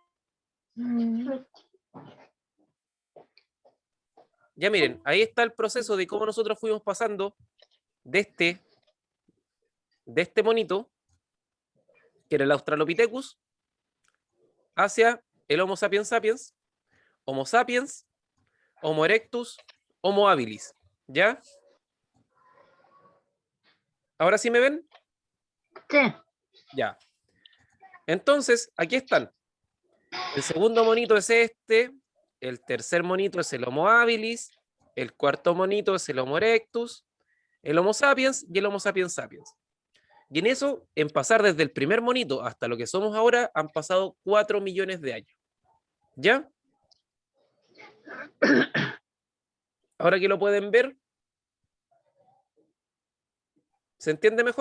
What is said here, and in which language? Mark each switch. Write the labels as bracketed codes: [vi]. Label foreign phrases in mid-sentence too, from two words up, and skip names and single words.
[es] Ya miren, ahí está el proceso de cómo nosotros fuimos pasando de este monito, que era el Australopithecus, hacia el Homo sapiens sapiens, Homo sapiens, Homo erectus, Homo habilis. ¿Ya? ¿Ahora sí me ven? Sí. Ya. Entonces, aquí están. El segundo monito es este, el tercer monito es el Homo habilis, el cuarto monito es el Homo erectus, el Homo sapiens y el Homo sapiens sapiens. Y en eso, en pasar desde el primer monito hasta lo que somos ahora, han pasado 4 millones de años. ¿Ya? Ahora que lo pueden ver, ¿se entiende mejor?